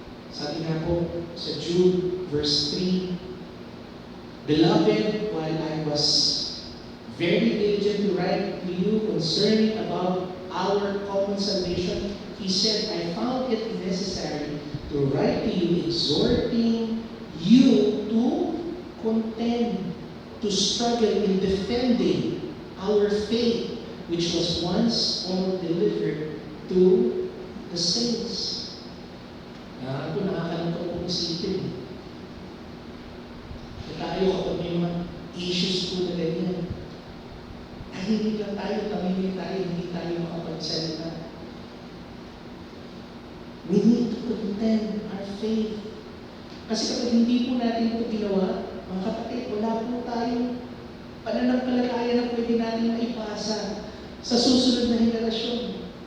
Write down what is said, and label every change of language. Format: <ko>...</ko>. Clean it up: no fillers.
<tl>Sabi nga po sa</tl> <en>Jude verse 3, Beloved, while I was very diligent to write to you concerning about our common salvation, he said, I found it necessary to write to you, exhorting you to contend, to struggle in defending our faith, which was once all delivered to the saints.</en> <tl>Ito nakakalungkot kong isipin. Tayo kapag may mga issues po na ganyan, tahimik lang tayo, tamimik tayo, hindi tayo makapagsalita.</tl> <en>We need to contend our faith.</en> <tl>Kasi kapag hindi po natin ito ginawa, mga kapatid, wala po tayong pananampalataya na pwede natin maipasa sa susunod na henerasyon.</tl>